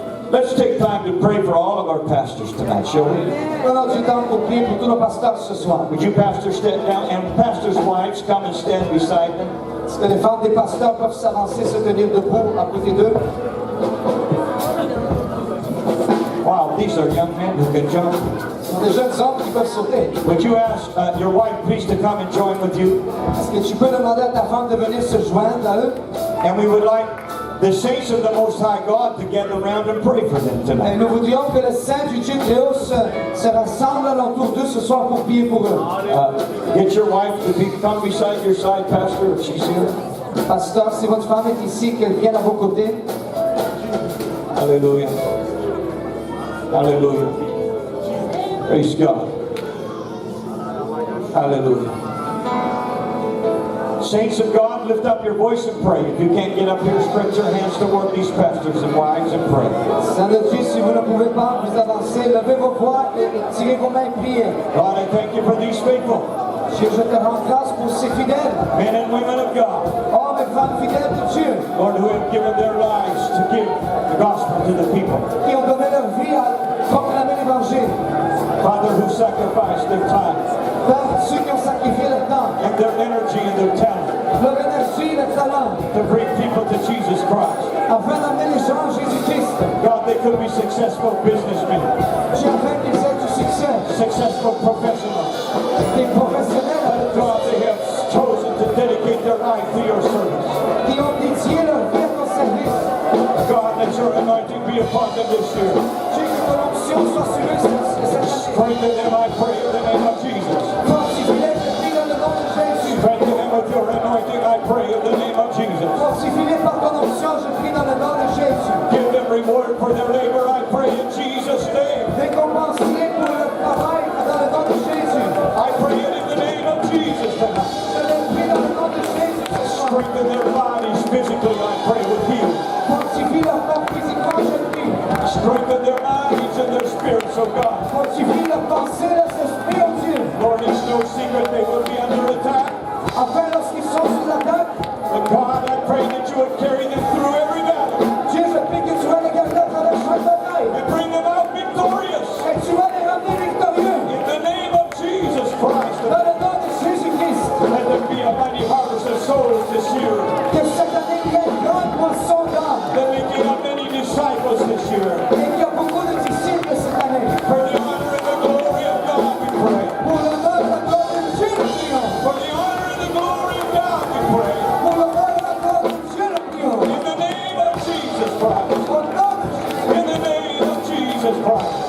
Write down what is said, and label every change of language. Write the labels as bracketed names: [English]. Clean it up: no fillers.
[English] Let's take time to pray for all of our pastors tonight, shall we? [French] Prenons du temps pour prier pour tous nos pasteurs ce soir. [English] Would you pastors stand down and pastors' wives come and stand beside them? [French] Est-ce que les femmes des pasteurs peuvent s'avancer, se tenir debout à côté d'eux? [English] Wow, these are young men who can jump. [French] Ce sont des jeunes hommes qui peuvent sauter. [English] Would you ask your wife please to come and join with you? [French] Est-ce que tu peux demander à ta femme de venir se joindre à eux? [English] And we would like the saints of the Most High God to gather around and pray for them [French] Et [English] tonight. [French] nous voudrions que le Saint du Dieu très haut se rassemble alentour d'eux ce soir pour prier pour eux. [English] Get your wife to come beside your side, Pastor, if she's here. [French] Pasteur, si votre femme est ici, qu'elle vienne à vos côtés. [English] Hallelujah. Hallelujah. Praise God. Hallelujah. Saints of God, lift up your voice and pray. If you can't get up here, stretch your hands toward these pastors and wives and pray. [French] Saint de Dieu, si vous ne pouvez pas vous avancer, levez vos voix et tirez vos mains et priez. [English] God, I thank you for these faithful [French] Dieu, je te rends grâce pour ces fidèles, [English] men and women of God, [French] hommes et femmes fidèles de Dieu, [English] Lord, who have given their lives to give the gospel to the people. [French] qui ont donné leur vie à proclamer l'évangile. [English] Father, who sacrificed their time [French] Père, ceux qui ont sacrifié leur temps, [English] and their energy and their talent [French] leur énergie, leur talent, [English] to bring people to Jesus Christ. [French] afin d'amener les gens à Jésus-Christ. [English] God, they could be successful businessmen, [French] Dieu, afin qu'ils aient du succès, [English] successful professionals. [French] des professionnels avec [English] God, they have chosen to dedicate their life to your service. [French] qui ont dédié leur vie à ton service. [English] God, let your anointing be upon them this year. [French] Dieu, que ton onction soit sur eux cette année. [English] Strengthen them, I pray, in the name of Jesus. [French] Fortifie-les, je prie dans le nom de Jésus. [English] Strengthen them with your anointing, I pray, in the name of Jesus. [French] Fortifie-les par ton onction, je prie dans le nom de Jésus. [English] Give them reward for their labor, I pray, in Jesus' name. [French] Récompense-les pour leur travail dans le nom de Jésus. [English] I pray it in the name of Jesus tonight. [French] Je les prie dans le nom de Jésus ce soir. [English] Strengthen their bodies physically, I pray, with healing. [French] Fortifie leur corps physiquement, je prie. [English] Strengthen their minds and their spirits, oh God. [French] Fortifie leur pensée, leur esprit, oh Dieu. [English] Lord, it's no secret they will be under attack. [French] Afin, lorsqu'ils sont sous l'attaque, [English] But God, I pray that you would carry them through every battle [French] Dieu, je prie que tu vas les garder à travers chaque bataille. [English] and bring them out victorious. [French] Et tu vas les ramener victorieux. [English] In the name of Jesus Christ, [French] Dans le nom de Jésus-Christ. [English] let there be a mighty harvest of souls this year. [French] Que cette année, il y ait une grande moisson d'âmes. [English] That we get up many disciples this year. [French] Et qu'il y a beaucoup de disciples cette année. [English] For the honor and the glory of God, we pray. [French] Pour l'honneur et la gloire de Dieu, nous prions. [English] For the honor and the glory of God, we pray. [French] Pour l'honneur et la gloire de Dieu, nous prions. [English] In the name of Jesus Christ. [French] Au nom de Jésus. [English] In the name of Jesus Christ.